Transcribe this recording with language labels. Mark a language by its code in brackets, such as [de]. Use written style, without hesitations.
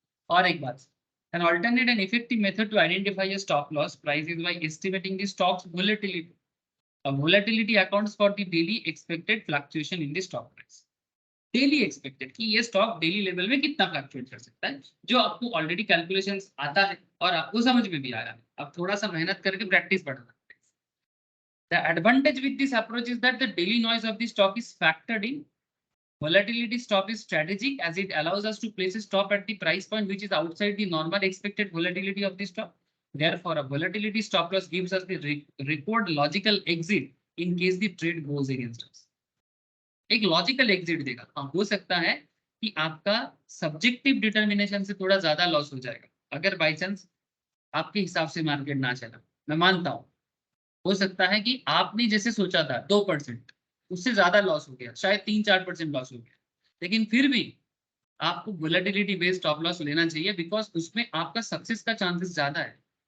[hi] और एक बात, [en] an alternate and effective method to identify a stop loss price is by estimating the stock's volatility. Volatility accounts for the daily expected fluctuation in the stock price. [hi] Daily expected कि ये stock daily level में कितना fluctuate कर सकता है, जो आपको already calculations आता है और आपको समझ में भी आया है। अब थोड़ा सा मेहनत करके प्रैक्टिस बढ़ाना। [en] The advantage with this approach is that the daily noise of the stock is factored in. Volatility stop is strategic as it allows us to place a stop at the price point which is outside the normal expected volatility of the stock. Therefore, a volatility stop loss gives us the record logical exit in case the trade goes against us. [hi] एक logical exit देगा। हाँ, हो सकता है कि आपका subjective determination से थोड़ा ज्यादा लॉस हो जाएगा अगर बाई चांस आपके हिसाब से मार्केट ना चला, मैं मानता हूँ। हो सकता है कि आपने जैसे सोचा था 2%, उससे ज्यादा लॉस हो गया, शायद 3-4% लॉस हो गया, लेकिन फिर भी आपको वोलेटिलिटी बेस्ड स्टॉप लॉस लेना चाहिए बिकॉज उसमें आपका सक्सेस का चांसेस ज्यादा है।